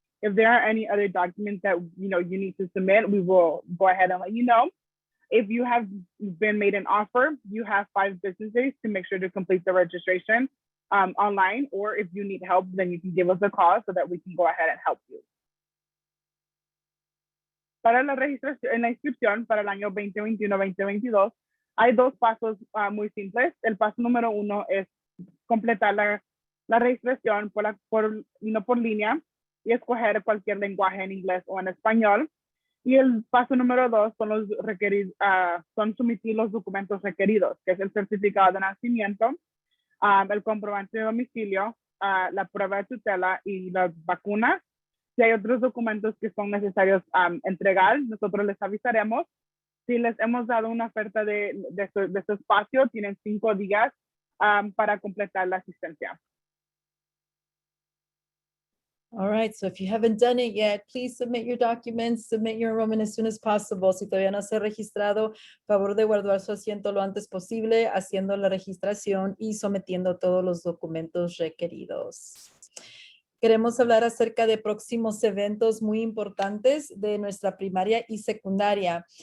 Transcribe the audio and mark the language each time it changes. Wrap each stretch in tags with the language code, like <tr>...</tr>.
<en>If there are any other documents that you need to submit, we will go ahead and let you know. If you have been made an offer, you have 5 business days to make sure to complete the registration online, or if you need help, then you can give us a call so that we can go ahead and help you.</en> <es>Para la registración, en la inscripción para el año 2021-2022, hay 2 pasos muy simples. El paso número 1 es completar la registración por línea y escoger cualquier lenguaje en inglés o en español. Y el paso número 2 son someter los documentos requeridos, que es el certificado de nacimiento, el comprobante de domicilio, la prueba de tutela y las vacunas. Si hay otros documentos que son necesarios entregar, nosotros les avisaremos. Si les hemos dado una oferta de este espacio, tienen 5 días para completar la asistencia.</es> <en>All right, so if you haven't done it yet, please submit your documents, submit your enrollment as soon as possible.</en> <es>Si todavía no se ha registrado, favor de guardar su asiento lo antes posible, haciendo la registración y sometiendo todos los documentos requeridos. Queremos hablar acerca de próximos eventos muy importantes de nuestra primaria y secundaria.</es>